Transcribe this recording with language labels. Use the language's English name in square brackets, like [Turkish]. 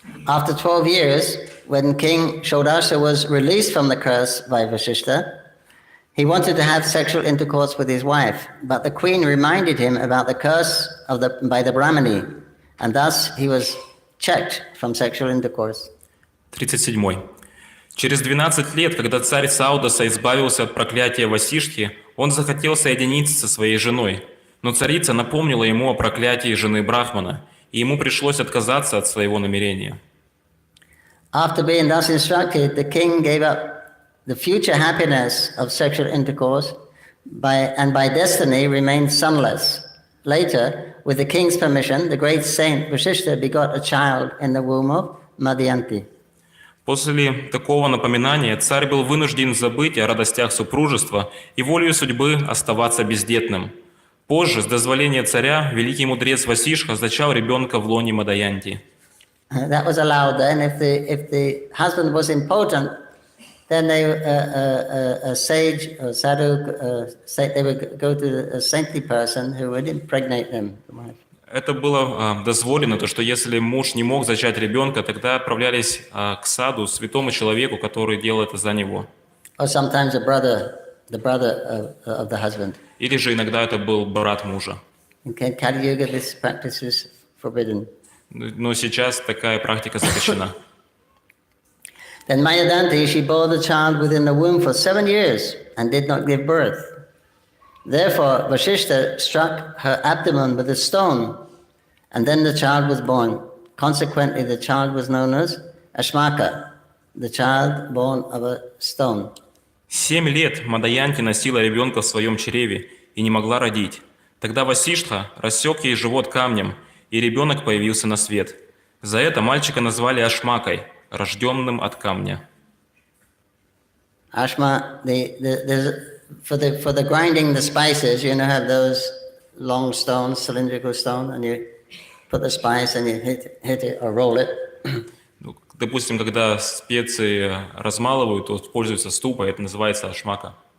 [English] After 12 years, when King Shodasha was released from the curse by Vasishtha, he wanted to have sexual intercourse with his wife, but the queen reminded him about the curse by the Brahmani, and thus he was checked from sexual intercourse. 37. [Russian] Через 12 лет, когда царь Саудаса избавился от проклятия Васиштхи, он захотел соединиться со своей женой, но царица напомнила ему о проклятии жены Брахмана, и ему пришлось отказаться от своего намерения. [English] After being thus instructed, the king gave up the future happiness of sexual intercourse and by destiny remained sonless. Later, with the king's permission, the great saint Vasishtha begot a child in the womb of Madhyanti. [Russian] После такого напоминания царь был вынужден забыть о радостях супружества и волею судьбы оставаться бездетным. Позже, с дозволения царя, великий мудрец Васишха зачал ребенка в лоне Мадхаянти. [English] That was allowed then. If the husband was impotent, then a sage or sadhu, they would go to a saintly person who would impregnate them. [Russian] Это было дозволено, то что если муж не мог зачать ребенка, тогда отправлялись к саду, святому человеку, который делал это за него. [English] Or sometimes the brother of the husband. [Russian] Или же иногда это был брат мужа. [English] In Kali Yuga, this practice is forbidden. [Russian] Но сейчас такая практика запрещена. [English] Then Mayadanti, she bore the child within the womb for 7 years and did not give birth. Therefore, Vasishtha struck her abdomen with a stone, and then the child was born. Consequently, the child was known as Ashmaka, the child born of a stone. [Russian] 7 лет Мадхаянти носила ребенка в своем чреве и не могла родить. Тогда Васиштха рассек ей живот камнем, и ребенок появился на свет. За это мальчика назвали Ашмакой, рожденным от камня. [English] Ashma, for the grinding the spices, you have those long stones, cylindrical stone, and you put the spice and you hit it or roll it. [Russian] Допустим, когда специи размалывают, то используется ступа, это называется ашмака.